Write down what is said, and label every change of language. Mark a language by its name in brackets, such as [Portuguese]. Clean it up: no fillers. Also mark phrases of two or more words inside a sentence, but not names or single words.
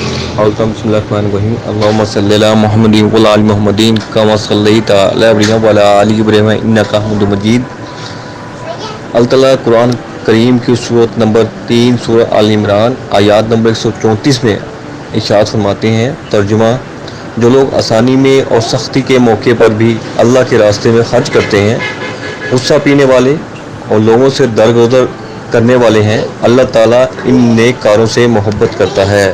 [Arabic] بسم الله الرحمن الرحيم. اللهم صل على محمد وعلى آل محمد كما صليت على إبراهيم وعلى آل إبراهيم إنك حميد مجيد. [Urdu] اللہ تعالیٰ قرآن کریم کی صورت نمبر 3 سورہ آل عمران آیات نمبر 134 میں ارشاد فرماتے ہیں، ترجمہ: جو لوگ آسانی میں اور سختی کے موقع پر بھی اللہ کے راستے میں خرچ کرتے ہیں، غصہ پینے والے اور لوگوں سے درگزر کرنے والے ہیں، اللہ تعالیٰ ان نیک کاروں سے محبت کرتا ہے۔